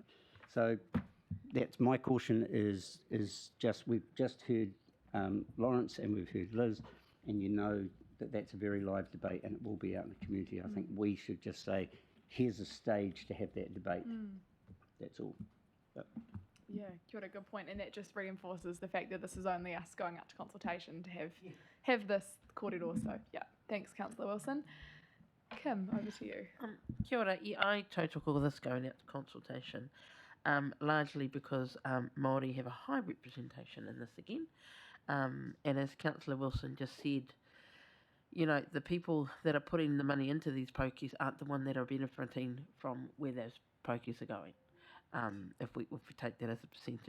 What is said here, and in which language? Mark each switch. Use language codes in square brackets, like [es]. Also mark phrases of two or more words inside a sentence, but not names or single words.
[en] So that's my caution is just, we've just heard Lawrence and we've heard Liz, and that's a very live debate and it will be out in the community. I think we should just say, here's a stage to have that debate. That's all. Yep. Yeah, [mi] kia ora, [en] good point. And that just reinforces the fact that this is only us going out to consultation to have this kōrero. So, yeah, thanks, Councillor Wilson. Kim, over to you. [mi] Kia ora, [en] yeah, I took all this going out to consultation, largely because Māori have a high representation in this again. And as Councillor Wilson just said, you know, the people that are putting the money into these pokies aren't the one that are benefiting from where those pokies are going, if we take that as a percentage.